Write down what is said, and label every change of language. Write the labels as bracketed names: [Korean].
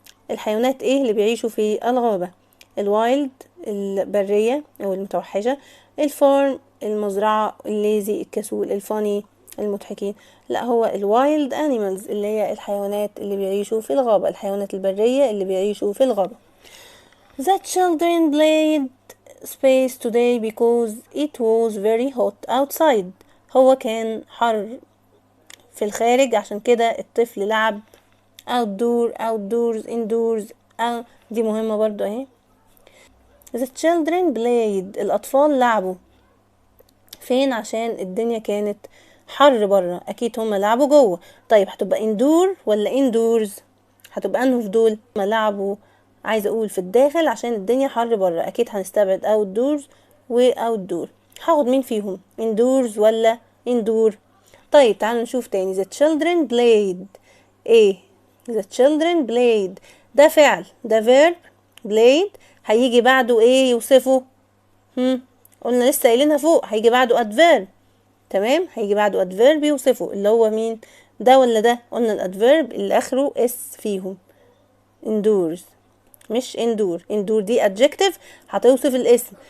[Arabic] الحيوانات ايه اللي بيعيشوا في الغابة؟ الوايلد البرية او المتوحشة، الفارم المزرعة، الليزي الكسول، الفاني المضحكين. لا، هو الوايلد انيمالز اللي هي الحيوانات اللي بيعيشوا في الغابة، الحيوانات البرية اللي بيعيشوا في الغابة. [English] The children played space today because it was very hot outside. [Arabic] هو كان حر في الخارج عشان كده الطفل لعب outdoors indoors. دي مهمة برضو اهي. [English] The children played [Arabic] الأطفال لعبوا فين؟ عشان الدنيا كانت حر برا، أكيد هما لعبوا جوه. طيب هتبقى indoor ولا indoors؟ هتبقى أنه في دول ما لعبوا، عايزة أقول في الداخل عشان الدنيا حر برا، أكيد هنستبعد outdoors و outdoor. هاخد مين فيهم؟ indoors ولا indoor؟ طيب تعالوا نشوف تاني. [English] The children played [Arabic] ايه؟ [English] the children played [Arabic] ده فعل، ده verb. played هيجي بعده ايه يوصفه؟ قلنا لسه قايلينها فوق، هيجي بعده adverb. تمام، هيجي بعده adverb يوصفه، اللي هو مين؟ ده ولا ده؟ قلنا الادفيرب اللي اخره اس فيهم. endures مش endure دي adjective هتوصف الاسم.